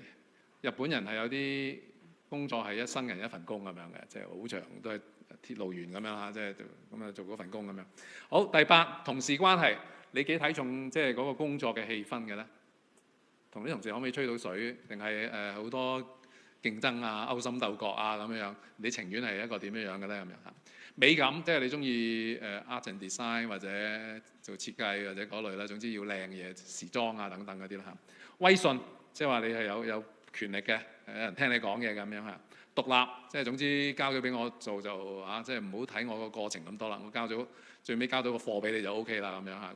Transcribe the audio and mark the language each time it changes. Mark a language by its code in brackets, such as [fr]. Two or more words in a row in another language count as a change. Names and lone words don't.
[yue] 日本人係有啲工作係一生人一份工咁樣嘅，即係好長都係鐵路員咁樣嚇，即係咁啊做嗰份工咁樣。好，第8，同事關係，你幾睇重即係嗰個工作嘅氣氛嘅咧？同啲同事可唔可以吹到水？定係好多競爭啊、勾心鬥角啊咁樣，你情願係一個點樣嘅咧咁樣嚇？美感即係你中意 [en] art and design [yue] 或者做設計或者嗰類啦，總之要靚嘢、時裝啊等等嗰啲啦嚇。威信即係話你係有權力嘅，有人聽你講嘢咁樣嚇。獨立即係總之交咗俾我做就即係唔好睇我個過程咁多啦，我交咗最尾交到個貨俾你就 OK 啦咁樣嚇。